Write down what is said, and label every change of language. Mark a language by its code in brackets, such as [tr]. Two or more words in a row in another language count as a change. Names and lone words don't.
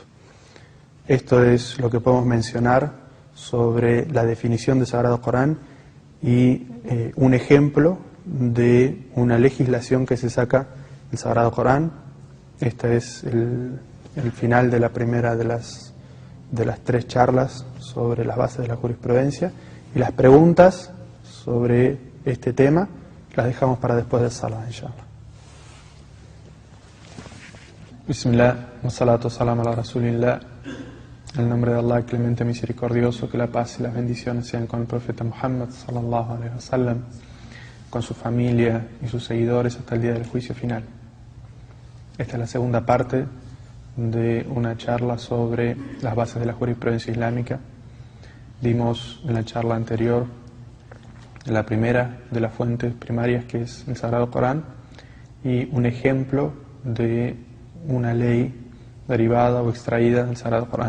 [es] Esto es lo que podemos mencionar sobre la definición del Sagrado Corán y un ejemplo de una legislación que se saca del Sagrado Corán. Este es el final de la primera de las 3 charlas sobre las bases de la jurisprudencia, y las preguntas sobre este tema las dejamos para después del salah, inshallah. [ar] بسم الله، والصلاة السلام على رسول الله. [es] En el nombre de Allah, clemente misericordioso, que la paz y las bendiciones sean con el profeta Muhammad [ar] صلى الله عليه وسلم, [es] con su familia y sus seguidores hasta el día del juicio final. Esta es la segunda parte de una charla sobre las bases de la jurisprudencia islámica. Vimos en la charla anterior la primera de las fuentes primarias, que es el Sagrado Corán, y un ejemplo de una ley derivada o extraída del Sagrado Corán.